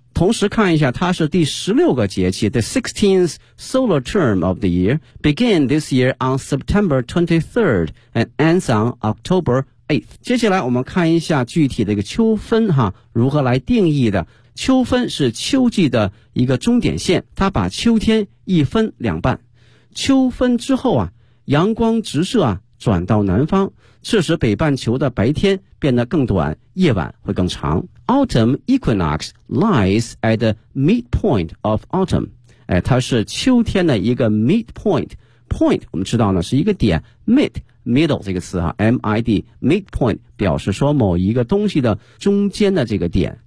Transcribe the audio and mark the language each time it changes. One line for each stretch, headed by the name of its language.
English: 同时看一下，它是第16个节气， The 16th solar term of the year began this year on September 23rd and ends on October 8th.
Chinese: 接下来我们看一下具体的一个秋分哈，如何来定义的。秋分是秋季的一个终点线，它把秋天一分两半。秋分之后啊，阳光直射啊，转到南方，致使北半球的白天变得更短，夜晚会更长。
English: Autumn equinox lies at the midpoint of autumn.
Chinese: 哎，它是秋天的一个 midpoint. Point 我们知道呢是一个点， mid middle 这个词哈， mid midpoint 表示说某一个东西的中间的这个点。